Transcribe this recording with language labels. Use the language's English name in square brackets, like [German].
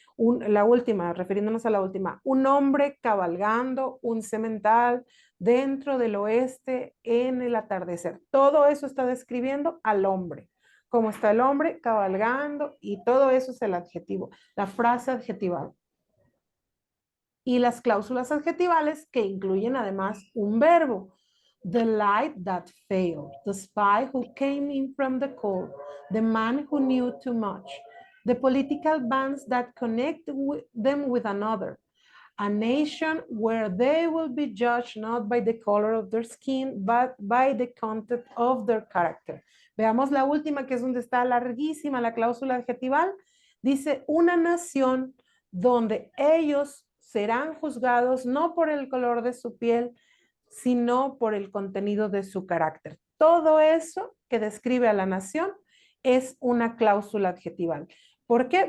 [Spanish] La última, refiriéndonos a la última, un hombre cabalgando, un semental, dentro del oeste en el atardecer. Todo eso está describiendo al hombre. Cómo está el hombre cabalgando y todo eso es el adjetivo, la frase adjetival. Y las cláusulas adjetivales que incluyen además un verbo. [English] The light that failed, the spy who came in from the cold, the man who knew too much, the political bands that connect them with another, a nation where they will be judged not by the color of their skin, but by the content of their character. [Spanish] Veamos la última, que es donde está larguísima la cláusula adjetival. Dice, una nación donde ellos serán juzgados no por el color de su piel, sino por el contenido de su carácter. Todo eso que describe a la nación es una cláusula adjetival. ¿Por qué?